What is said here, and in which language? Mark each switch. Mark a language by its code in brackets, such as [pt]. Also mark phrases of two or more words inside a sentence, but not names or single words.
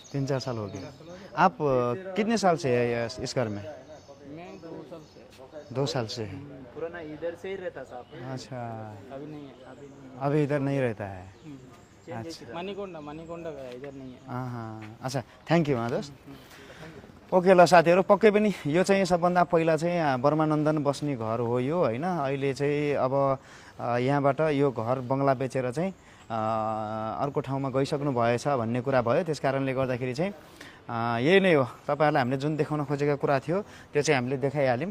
[hi] 3-4 साल हो गया। आप कितने साल से है इस घर में? मैं 2 साल से। 2 साल से है। पुराना इधर से ही रहता था। अच्छा, अभी नहीं है, अभी नहीं अभी इधर नहीं रहता है। है। अच्छा, मणिकोंडा गया, इधर नहीं है। हाँ हाँ, अच्छा, [en] Thank you दोस्त। [ne] ओके, ल साथीहरू, पक्कै पनि यो चाहिँ सबभन्दा पहिला चाहिँ बर्मानन्दन बस्ने घर हो यो हैन। अहिले चाहिँ अब यहाँबाट यो घर बङ्गला बेचेर चाहिँ अर्को ठाउँमा गइसक्नु भएछ भन्ने कुरा भयो। त्यस कारणले गर्दाखेरि चाहिँ यही नै हो तपाईहरुलाई हामीले जुन देखाउन खोजेको कुरा थियो त्यो चाहिँ हामीले देखाइहाल्यौं।